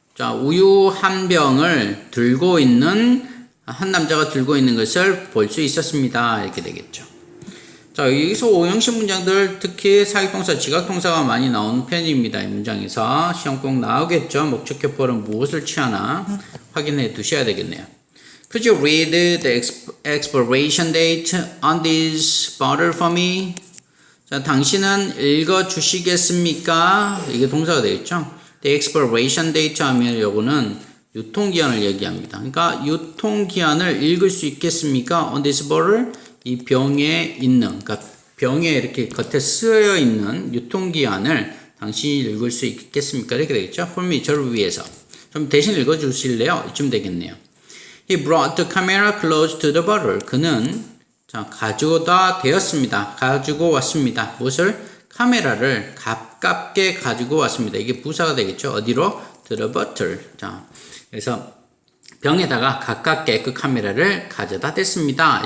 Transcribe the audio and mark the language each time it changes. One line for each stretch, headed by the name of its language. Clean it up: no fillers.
Korean: 자, 우유 한 병을 들고 있는, 한 남자가 들고 있는 것을 볼 수 있었습니다. 이렇게 되겠죠. 자, 여기서 5형식 문장들, 특히 사역동사, 지각동사가 많이 나오는 편입니다. 이 문장에서. 시험 꼭 나오겠죠. 목적격 보호는 무엇을 취하나 확인해 두셔야 되겠네요.
English: Could you read the expiration date on this bottle for me?
Korean: 자, 당신은 읽어 주시겠습니까? 이게 동사가 되겠죠. The expiration date 하면 요거는 유통기한을 얘기합니다. 그러니까 유통기한을 읽을 수 있겠습니까?
English: On this bottle,
Korean: 이 병에 있는, 그러니까 병에 이렇게 겉에 쓰여 있는 유통기한을 당신이 읽을 수 있겠습니까? 이렇게 되겠죠.
English: For me,
Korean: 저를 위해서. 좀 대신 읽어 주실래요? 이쯤 되겠네요.
English: He brought the camera close to the bottle.
Korean: 그는 가져다 대었습니다. 가지고 왔습니다. 무엇을? 카메라를 가깝게 가지고 왔습니다. 이게 부사가 되겠죠. 어디로?
English: To the bottle.
Korean: 자, 그래서 병에다가 가깝게 그 카메라를 가져다 댔습니다.